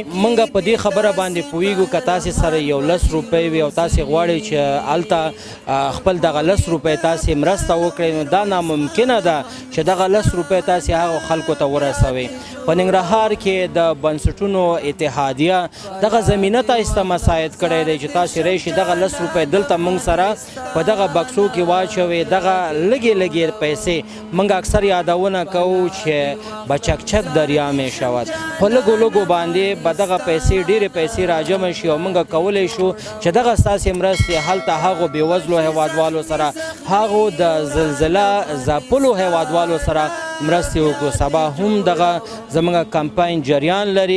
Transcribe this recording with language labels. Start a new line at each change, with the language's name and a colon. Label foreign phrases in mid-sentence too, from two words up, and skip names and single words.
Pashto: موږ په دې خبره باندې پوهیږو که تاسې سره یو 10 روپۍ وي او تاسې غواړئ چې هلته خپل دغه 10 روپۍ تاسې مرسته وکړئ نو دا ناممکنه ده چې دغه 10 روپۍ تاسې هغو خلکو ته ورسوئ. په ننګرهار کې د بنسټونو اتحادیه دغه زمینه تاسې ته مساعد کړی دی چې تاسې راشئ دغه 10 روپۍ دلته موږ سره په دغه بکسو کې واچوئ. دغه لږې لږې پیسې موږ اکثر یادونه کوو چې
Persian: به چکچک دریا می شود.
Pashto: په لږو لږو باندې به دغه پیسې ډېرې پیسې راجمع شي او موږ کولی شو چې دغه ستاسې مرستې هلته هغو بېوزلو هیوادوالو سره هغو د زلزله ځپلو هیوادوالو سره مرستې وکړو. سبا هم دغه زموږ کمپاین جریان لري.